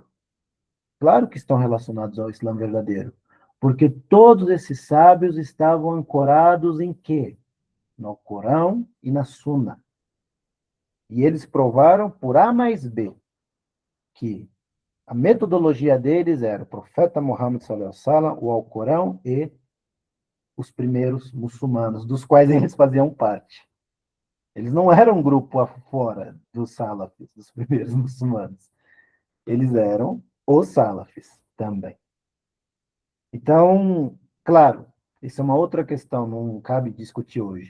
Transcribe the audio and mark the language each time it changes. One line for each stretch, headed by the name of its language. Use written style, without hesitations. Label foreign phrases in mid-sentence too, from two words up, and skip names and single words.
Portuguese: Claro que estão relacionados ao Islã verdadeiro, porque todos esses sábios estavam ancorados em quê? No Corão e na Sunna. E eles provaram por A mais B que a metodologia deles era o profeta Muhammad
Arabic: صلى الله عليه وسلم,
Portuguese: o Alcorão e os primeiros muçulmanos, dos quais eles faziam parte. Eles não eram um grupo afora dos salafis, dos primeiros muçulmanos. Eles eram os salafis também. Então, claro, isso é uma outra questão, não cabe discutir hoje.